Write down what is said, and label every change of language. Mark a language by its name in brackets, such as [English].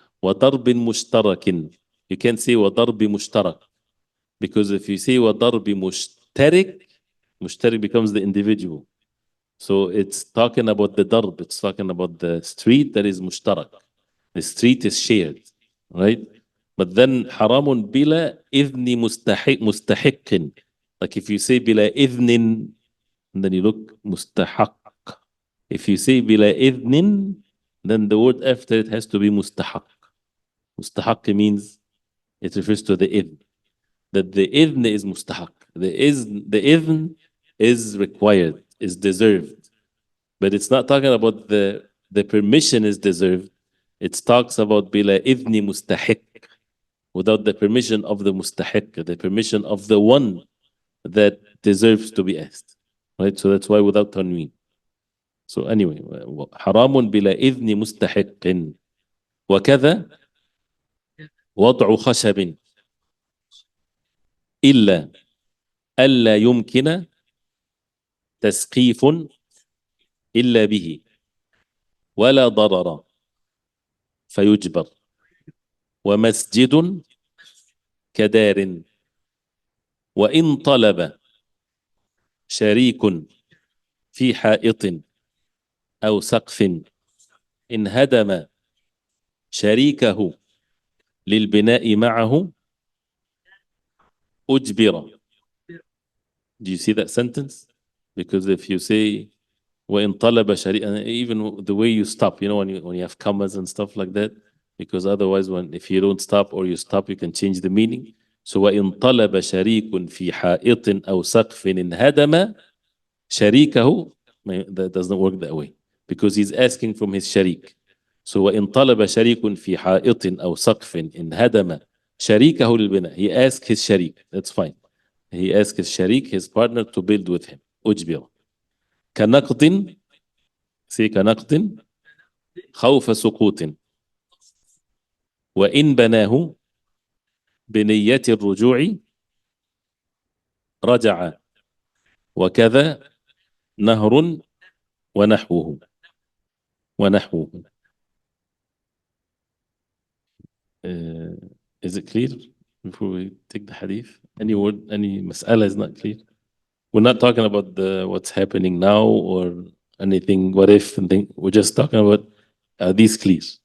[Arabic] وضرب مشترك, [English] you can't say وضرب مشترك, because if you say وضرب مشترك, مشترك becomes the individual. So it's talking about the darb, it's talking about the street that is مشترك. The street is shared, right? But then [Arabic] حرام بلا إذن مستحق. [English] Like if you say [Arabic] بلا إذن, [English] and then you look مستحق. If you say [Arabic] بلا إذن, [English] then the word after it has to be مستحق. مستحق means it refers to the إذن. That the إذن is مستحق. The إذن is required, is deserved. But it's not talking about the permission is deserved. It talks about [Arabic] بلا إذن مستحق, [English] without the permission of the mustahiq, the permission of the one that deserves to be asked. Right? So that's why without tanween. So anyway, [Arabic] حرام بلا إذن مستحق. وكذا وضع خشب إلا ألا يمكن تسقيف إلا به ولا ضرر فيجبر، ومسجد كدار، وإن طلب شريك في حائط أو سقف انهدم شريكه للبناء معه أجبر. [English] Do you see that sentence? Because if you say [Arabic] وإن طلب شريك, [English] even the way you stop, when you have commas and stuff like that, because otherwise if you don't stop or you stop, you can change the meaning. So [Arabic] وإن طلب شريك في حائط أو سقف انهدم شريكه, [English] that doesn't work that way because he's asking from his sharik. So [Arabic] وإن طلب شريك في حائط أو سقف انهدم شريكه للبناء, [English] he asked his sharik, that's fine. He asked his sharik, his partner, to build with him. [Arabic] أجبر. كنقد, [English] say [Arabic] كنقد خوف سقوط, وإن بناه بنية الرجوع رجع, وكذا نهر ونحوه. [English] Uh, is it clear before we take the hadith? Any word, any mas'ala is not clear? We're not talking about what's happening now or anything, what if, and thing. We're just talking about, are these clear?